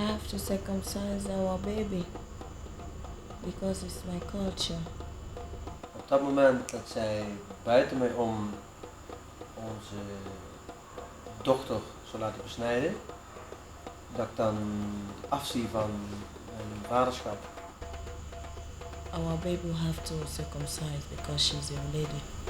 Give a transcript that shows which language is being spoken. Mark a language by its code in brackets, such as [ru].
[en] To circumcise our baby because it's my culture. [nl] Op dat moment dat zij buiten mij om onze dochter zou laten besnijden, dat ik dan afzie van En vaderschap. [en] Our baby will have to circumcise because she's a lady.